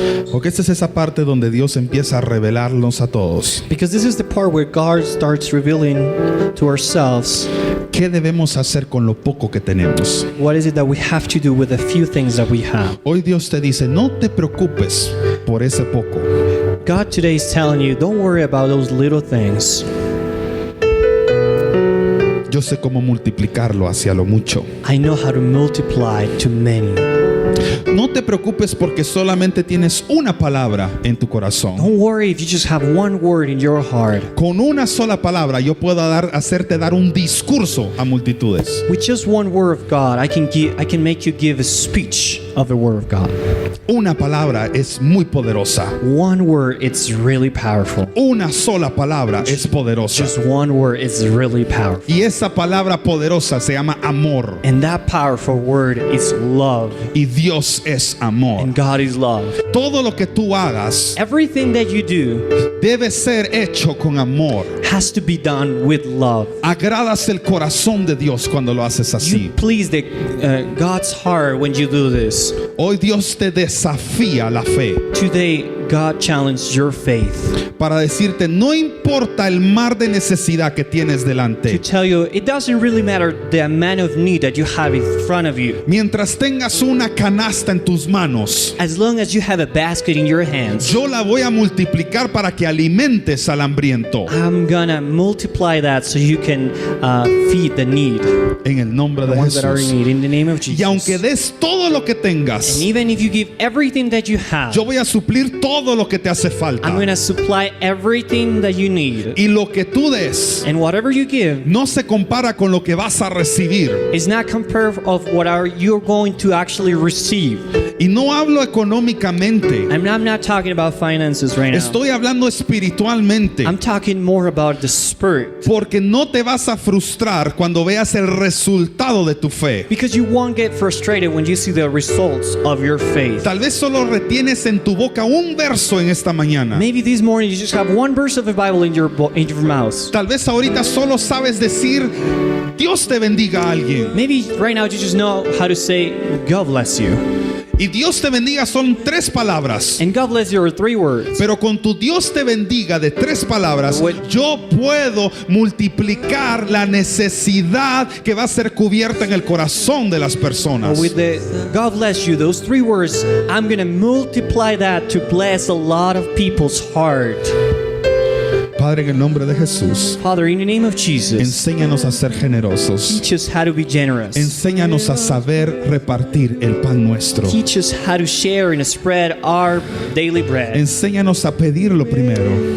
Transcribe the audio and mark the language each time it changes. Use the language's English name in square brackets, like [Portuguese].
[Spanish] Porque esta es esa parte donde Dios empieza a revelarnos a todos. [English] Because this is the part where God starts revealing to ourselves [Spanish] ¿Qué debemos hacer con lo poco que tenemos? [English] what is it that we have to do with the few things that we have. [Spanish] Hoy Dios te dice, no te preocupes por ese poco. [English] God today is telling you, don't worry about those little things. [Spanish] Yo sé cómo multiplicarlo hacia lo mucho. [English] I know how to multiply to many. [Spanish] No te preocupes porque solamente tienes una palabra en tu corazón. [English] Don't worry if you just have one word in your heart. [Spanish] Con una sola palabra yo puedo hacerte dar un discurso a multitudes. [English] With just one word of God, I can make you give a speech of the word of God. [Spanish] Una palabra es muy poderosa. [English] One word, it's really powerful. [Spanish] Una sola palabra es poderosa. [English] Just one word, it's really powerful. [Spanish] Y esa palabra poderosa se llama amor. [English] And that powerful word is love. [Spanish] Y Dios es amor. [English] And God is love. [Spanish] Todo lo que tú hagas [English] Everything that you do [Spanish] debe ser hecho con amor. [English] has to be done with love. [Spanish] Agradas el corazón de Dios cuando lo haces [English] You [Spanish] así. [English] please God's heart when you do this. [Spanish] Hoy Dios te desafía la fe [English] Today, God challenged your faith [Spanish] para decirte, no importa el mar de necesidad que tienes [English] to [Spanish] delante. [English] tell you it doesn't really matter the amount of need that you have in front of you. [Spanish] Mientras tengas una canasta en tus manos, [English] As long as you have a basket in your hands, [Spanish] yo la voy a multiplicar para que alimentes al hambriento. [English] I'm gonna multiply that so you can feed the need, [Spanish] En el nombre [English] the [Spanish] de [English] ones that are in [Spanish] Jesús. [English] need, in the name of [Spanish] Y aunque [English] Jesus. [Spanish] des todo lo que tengas, [English] And even if you give everything that you have, [Spanish] yo voy a suplir todo lo que te hace falta. [English] I'm gonna supply everything that you need. [Spanish] Y lo que tú des [English] And whatever you give [Spanish] no se compara con lo que vas a recibir. [English] is not compared of what you're going to actually receive. [Spanish] Y no hablo económicamente. [English] I'm not talking about finances right now. [Spanish] Estoy hablando espiritualmente. [English] I'm talking more about the spirit. [Spanish] Porque no te vas a frustrar cuando veas el resultado de tu fe. [English] Because you won't get frustrated when you see the result results of your faith. [Spanish] Tal vez solo retienes en tu boca un verso en esta mañana. [English] Maybe this morning you just have one verse of the Bible in your mouth. [Spanish] Tal vez ahorita solo sabes decir, Dios te bendiga a alguien. [English] Maybe right now you just know how to say, God bless you. [Spanish] Y Dios te bendiga son 3 palabras. [English] And God bless you are 3 words. [Spanish] Pero con tu Dios te bendiga de 3 palabras, yo puedo multiplicar la necesidad que va a ser cubierta en el corazón de las personas. [English] With the God bless you, those 3 words, I'm going to multiply that to bless a lot of people's heart. [Spanish] Padre, en el nombre de Jesús, [English] Father, in the name of Jesus, [Spanish] enséñanos a ser generosos. [English] teach us how to be generous. [Spanish] Enséñanos a saber repartir el pan nuestro. [English] Teach us how to share and spread our daily bread. [Spanish] Enséñanos a pedirlo primero